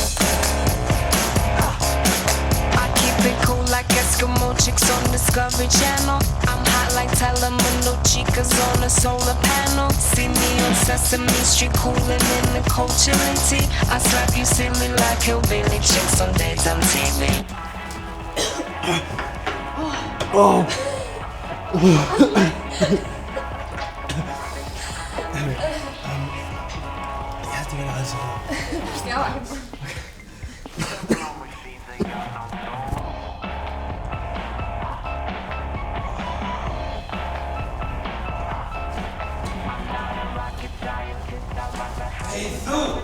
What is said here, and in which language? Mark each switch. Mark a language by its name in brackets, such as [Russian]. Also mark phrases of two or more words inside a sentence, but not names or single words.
[English] I keep it cool like Eskimo chicks on Discovery Channel. I'm hot like Telemundo chicas on a solar panel. See me on Sesame Street cooling in the cold chilling tea. I slap you silly like hillbilly chicks on daytime TV. Oh. [Icelandic] Ég hætti vel aðeins að það. Já, ekki. Hey þú!